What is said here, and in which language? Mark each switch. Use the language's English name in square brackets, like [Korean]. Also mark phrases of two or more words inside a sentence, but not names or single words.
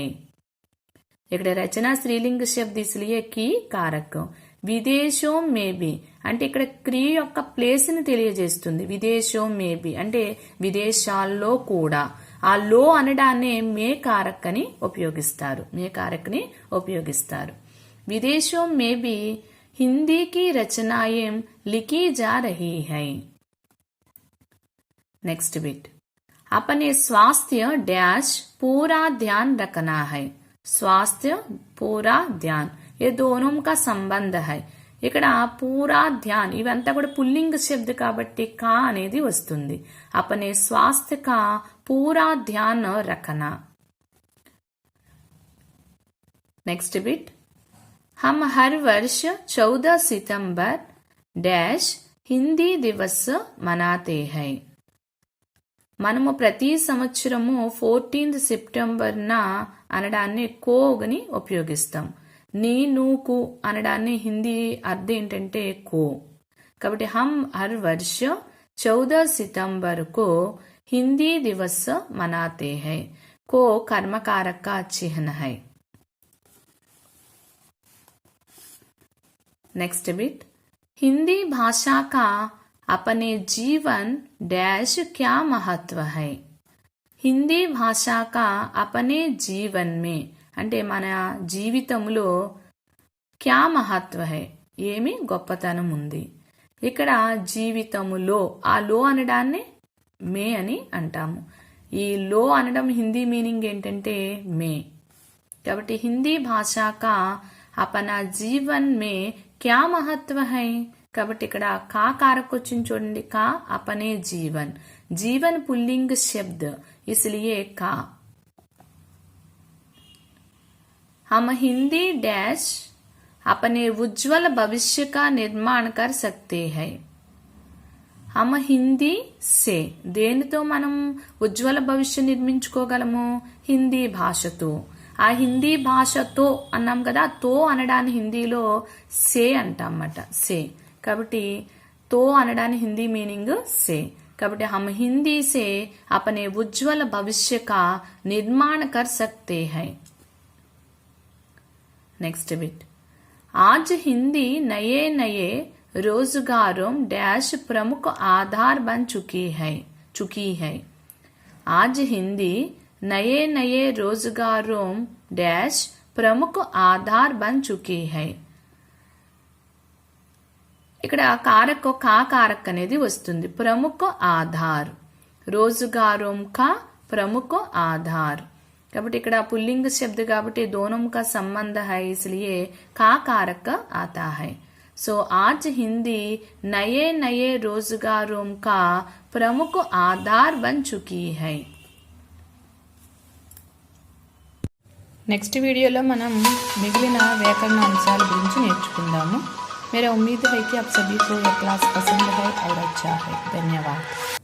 [Telugu] ఇక్కడ రచనా స్త్రీలింగ శబ్ద [Hindi] इसलिए की कारक. विदेशों में भी [Telugu] అంటే ఇక్కడ క్రియ యొక్క ప్లేస్ ని తెలియజేస్తుంది. [Hindi] विदेशों में भी [Telugu] అంటే విదేశాల్లో కూడా. ఆ లో అనడాన్ని [Hindi] में कारक [Telugu] అని ఉపయోగిస్తారు. [Hindi] में कारक [Telugu] ని ఉపయోగిస్తారు. [Hindi] विदेशों में भी हिंदी की रचनाएं लिखी जा रही है. [English] next bit [Hindi] अपने स्वास्थ्य डैश पूरा ध्यान रखना है. स्वास्थ्य पूरा ध्यान ये दोनों का संबंध है. [Telugu] ఇక్కడ [Hindi] पूरा ध्यान [Telugu] ఇవంతా కూడా పుల్లింగ శబ్ద కాబట్టి కా అనేది వస్తుంది. [Hindi] अपने स्वास्थ्य का पूरा ध्यान रखना. [English] next bit. [Hindi] हम हर वर्ष 14 सितंबर डैश हिंदी दिवस मनाते हैं. [Telugu] మనము ప్రతి సంవత్సరము 14th సెప్టెంబర్న అనడాన్ని కోని ఉపయోగిస్తాం. నీ నువ్వు అనడాన్ని హిందీ అర్థం ఏంటంటే కో. [Hindi] కాబట్టి हम हर वर्ष 14 सितंबर को हिंदी दिवस मनाते हैं. को कर्मकारक का चिन्ह है. [English] next bit. [Hindi] हिंदी भाषा का अपने जीवन डैश क्या महत्व है. हिंदी भाषा का अपने जीवन में [Telugu] అంటే మన జీవితంలో [Hindi] क्या महत्व है [Telugu] ఏమి గొప్పతనం ఉంది. ఇక్కడ జీవితములో ఆ లో అనడాన్ని మే అని అంటాము. ఈ లో అనడం హిందీ మీనింగ్ ఏంటంటే మే. [Hindi] కాబట్టి हिंदी भाषा का अपना जीवन में क्या महत्व है. [Telugu] కాబట్టి ఇక్కడ [Hindi] का कारक [Telugu] వచ్చింది చూడండి. [Hindi] का अपने जीवन. जीवन पुल्लिंग शब्द इसलिए का. हम हिंदी डैश अपने उज्जवल भविष्य का निर्माण कर सकते हैं. हम हिंदी से [Telugu] దేనితో మనం ఉజ్వల భవిష్య నిర్మించుకోగలము. హిందీ భాషతో. ఆ హిందీ భాషతో అన్నాం కదా. తో అనడాన్ని హిందీలో సే అంటాం అన్నమాట. సే. కాబట్టి తో అనడాన్ని హిందీ మీనింగ్ సే. [Hindi] కాబట్టి हम हिंदी से अपने उज्जवल भविष्य का निर्माण कर सकते हैं. [English] next bit. [Hindi] आज हिंदी नए नए रोजगारों डैश प्रमुख आधार बन चुकी है. आज हिंदी नए नए रोजगारों डैश प्रमुख आधार बन चुकी है. [Telugu] ఇక్కడ [Hindi] कारक का कारक [Telugu] అనేది వస్తుంది. [Hindi] प्रमुख आधार. रोजगारों का प्रमुख आधार. [Telugu] కాబట్టి ఇక్కడ పుల్లింగ శబ్ద కాబట్టి [Hindi] दोनों का संबंध है इसलिए का कारक आता है. सो आज हिंदी नए नए रोजगारों का प्रमुख आधार बन चुकी है. [Telugu] నెక్స్ట్ వీడియోలో మనం మిగిలిన వ్యాకరణ అంశాల గురించి నేర్చుకుందాము. [Hindi] मेरा उम्मीद है कि आप सभी को यह क्लास पसंद है और अच्छा है. धन्यवाद.